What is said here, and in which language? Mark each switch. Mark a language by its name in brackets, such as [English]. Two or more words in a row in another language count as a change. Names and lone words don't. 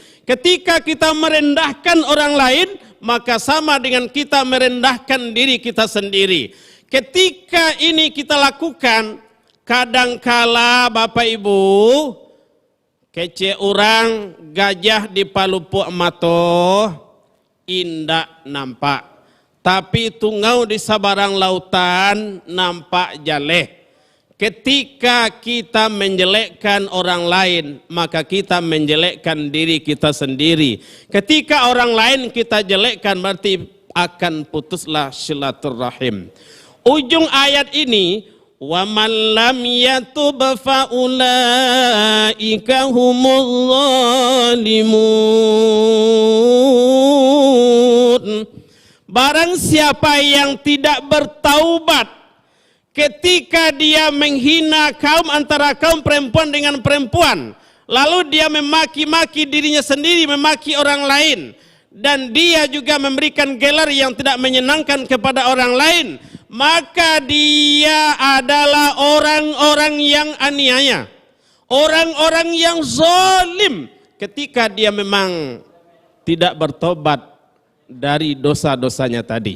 [Indonesian] Ketika kita merendahkan orang lain, maka sama dengan kita merendahkan diri kita sendiri. Ketika ini kita lakukan, kadangkala Bapak Ibu, kece orang [Minangkabau] gajah di palupuk mato, indak nampak. Tapi tungau di sabarang lautan nampak jaleh. [Indonesian] Ketika kita menjelekkan orang lain, maka kita menjelekkan diri kita sendiri. Ketika orang lain kita jelekkan, berarti akan putuslah silaturrahim. Ujung ayat ini, [Arabic] وَمَنْ لَمْ يَتُبْ فَأُولَٰئِكَ هُمُ الظَّالِمُونَ. [Indonesian] Barang siapa yang tidak bertaubat ketika dia menghina kaum antara kaum perempuan dengan perempuan, lalu dia memaki-maki dirinya sendiri, memaki orang lain, dan dia juga memberikan gelar yang tidak menyenangkan kepada orang lain, maka dia adalah orang-orang yang aniaya, orang-orang yang zalim ketika dia memang tidak bertobat dari dosa-dosanya tadi.